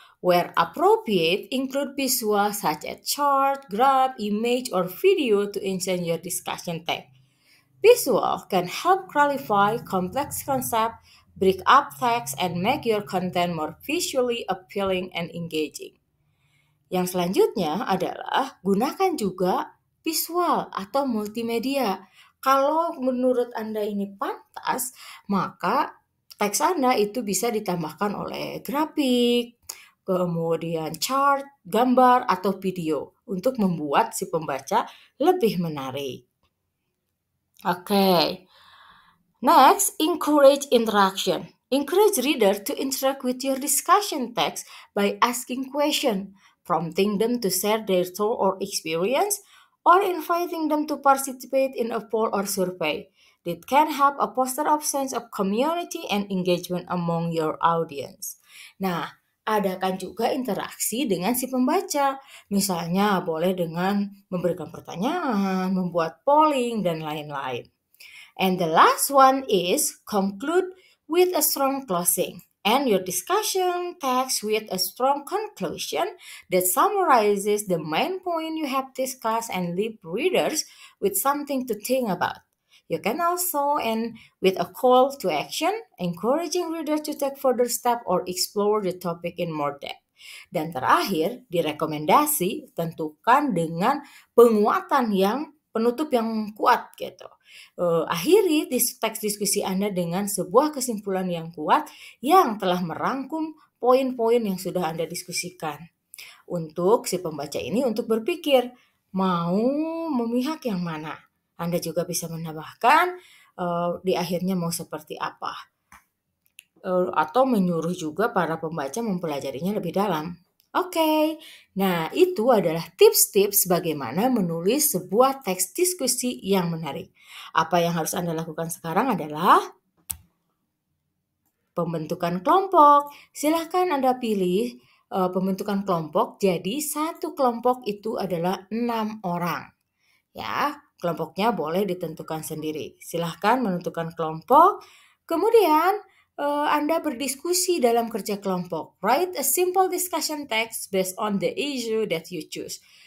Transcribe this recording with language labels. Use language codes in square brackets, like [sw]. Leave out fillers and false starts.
[en] Where appropriate, include visual such as chart, graph, image, or video to enhance your discussion text. Visual can help clarify complex concepts, break up text, and make your content more visually appealing and engaging. [id] Yang selanjutnya adalah gunakan juga visual atau multimedia. Kalau menurut Anda ini pantas, maka teks Anda itu bisa ditambahkan oleh grafik, kemudian chart, gambar, atau video untuk membuat si pembaca lebih menarik. [en] Oke. Next, encourage interaction. Encourage reader to interact with your discussion text by asking questions, prompting them to share their thought or experience, or inviting them to participate in a poll or survey. It can help a foster a sense of community and engagement among your audience. [id] Nah, adakan juga interaksi dengan si pembaca. Misalnya boleh dengan memberikan pertanyaan, membuat polling, dan lain-lain. [en] And the last one is conclude with a strong closing. And your discussion text with a strong conclusion that summarizes the main point you have discussed and leave readers with something to think about. You can also end with a call to action, encouraging readers to take further steps or explore the topic in more depth. [id] Dan terakhir, di rekomendasi tentukan dengan penguatan yang penutup yang kuat gitu. Akhiri teks diskusi Anda dengan sebuah kesimpulan yang kuat yang telah merangkum poin-poin yang sudah Anda diskusikan. Untuk si pembaca ini untuk berpikir mau memihak yang mana. Anda juga bisa menambahkan di akhirnya mau seperti apa. Atau menyuruh juga para pembaca mempelajarinya lebih dalam. Oke, nah itu adalah tips-tips bagaimana menulis sebuah teks diskusi yang menarik. Apa yang harus Anda lakukan sekarang adalah pembentukan kelompok. Silahkan Anda pilih pembentukan kelompok, jadi satu kelompok itu adalah 6 orang. Ya, kelompoknya boleh ditentukan sendiri. Silahkan menentukan kelompok, kemudian Anda berdiskusi dalam kerja kelompok. [en] Write a simple discussion text based on the issue that you choose.